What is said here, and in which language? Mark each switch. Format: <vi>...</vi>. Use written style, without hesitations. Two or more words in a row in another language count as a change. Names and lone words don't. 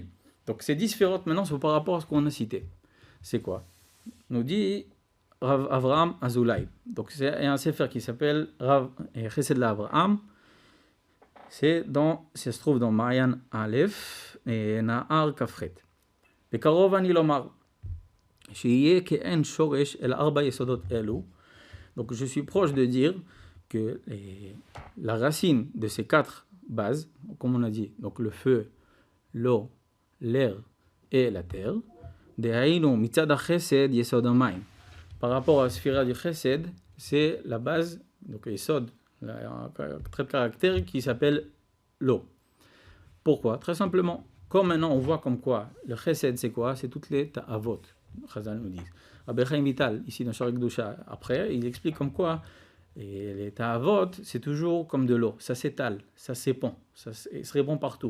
<fr>Donc, ces 10 sphirotes, maintenant, c'est par rapport à ce qu'on a cité. C'est quoi? Nous dit Rav Avraham Azoulay. Donc, c'est un sefer qui s'appelle Rav Chesed l'Avraham. Ça se trouve dans Mayan Aleph et Nahar Kafret.</fr> <he>בקרוב אני לומר, שיהיה כאין שורש אל 4 יסודות אלו.</he> <fr>Donc je suis proche de dire que la racine de ces 4 bases, comme on a dit, donc le feu, l'eau, l'air et la terre,</fr> <he>דהיינו מצד החסד יסוד המים.</he> <fr>Par rapport à la sphira du chesed, c'est la base, donc yesod, un trait de caractère qui s'appelle l'eau. Pourquoi? Très simplement. Comme maintenant on voit comme quoi le chesed c'est quoi? C'est toutes les ta'avot, Chazal nous dit. Rabbi Chaim Vital, ici dans Shaarei Kedusha, après, il explique comme quoi les ta'avot c'est toujours comme de l'eau, ça s'étale, ça s'épand, ça se répand partout.</fr>